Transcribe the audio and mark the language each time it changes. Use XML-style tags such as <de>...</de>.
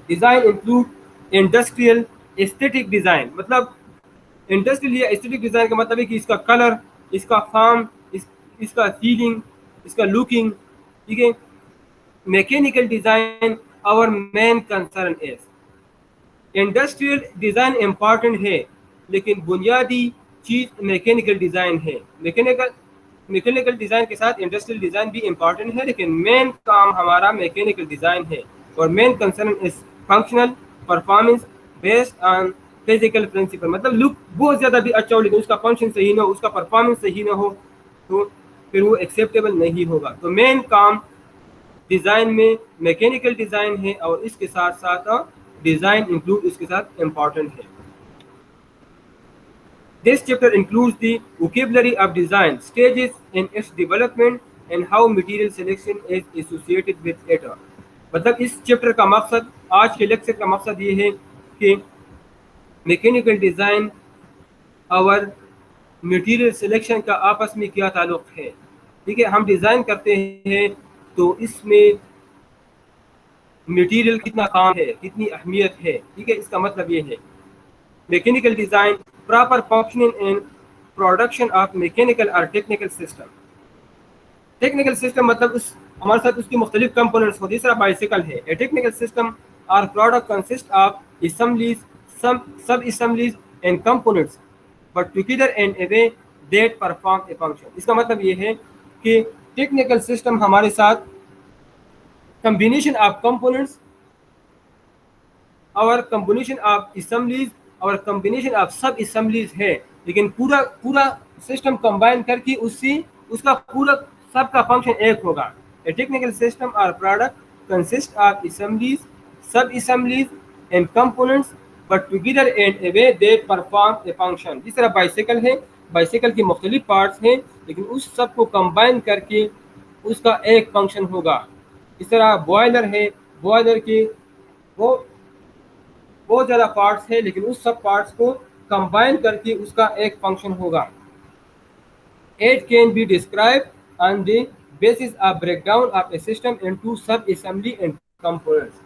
<en>Design include industrial aesthetic design.</en> <ur>مطلب industrial یا aesthetic design کا مطلب ہے کہ اس کا کلر, اس کا فارم, اس کا فیلنگ, اس کا لکنگ, ٹھیک ہے.</ur> <en>Mechanical design our main concern is.</en> <ur>Industrial design important ہے لیکن بنیادی چیز میکینیکل ڈیزائن ہے. میکینیکل ڈیزائن کے ساتھ انڈسٹریل ڈیزائن بھی امپورٹنٹ ہے لیکن مین کام ہمارا میکینیکل ڈیزائن ہے.</ur> <en>اور main concern is functional performance based on physical principle.</en> <ur>مطلب لک بہت زیادہ بھی اچھا ہو لیکن اس کا فنکشن صحیح نہ ہو, اس کا پرفارمنس صحیح نہ ہو, تو پھر وہ ایکسیپٹیبل نہیں ہوگا. تو مین کام ڈیزائن میں میکینیکل ڈیزائن ہے, اور اس کے ساتھ ساتھ ڈیزائن انکلوڈ اس کے ساتھ امپورٹنٹ ہے.</ur> <en>This chapter includes the vocabulary of design, stages in its development, and how material selection is associated with it.</en> <ur>مطلب اس چیپٹر کا مقصد, آج کے لیکچر کا مقصد یہ ہے کہ میکینیکل ڈیزائن اور مٹیریل سلیکشن کا آپس میں کیا تعلق ہے. ٹھیک ہے, ہم ڈیزائن کرتے ہیں تو اس میں مٹیریل کتنا کام ہے, کتنی اہمیت ہے. ٹھیک ہے, اس کا مطلب یہ ہے</ur> <en>Mechanical design proper functioning and production of mechanical or technical system.</en> <ur>Technical system مطلب اس ہمارے ساتھ اس کی مختلف کمپوننٹس ہوتی ہے. اس طرح بائسیکل ہے.</ur> <en>A technical system or product consists of assemblies, sub assemblies and components but together in a way that perform a function.</en> <ur>اس کا مطلب یہ ہے کہ ٹیکنیکل سسٹم ہمارے ساتھ</ur> <en>combination of components</en> <ur>اور</ur> <en>combination of assemblies</en> <ur>اور</ur> <en>combination of sub assemblies</en> <ur>ہے, لیکن پورا سسٹم کمبائن کر کے اس کا پورا سب کا فنکشن ایک ہوگا.</ur> <en>A technical system or product consists of assemblies, sub assemblies and components but together in a way that perform a function.</en> <ur>جس طرح بائسیکل ہے, بائسیکل کی مختلف پارٹس ہیں لیکن اس سب کو کمبائن کر کے اس کا ایک فنکشن ہوگا. اس طرح بوائلر ہے, بوائلر کے وہ بہت زیادہ پارٹس ہیں لیکن اس سب پارٹس کو کمبائن کر کے اس کا ایک فنکشن ہوگا.</ur> <en>It can be described on the basis of breakdown of a system into sub-assembly and components.</en>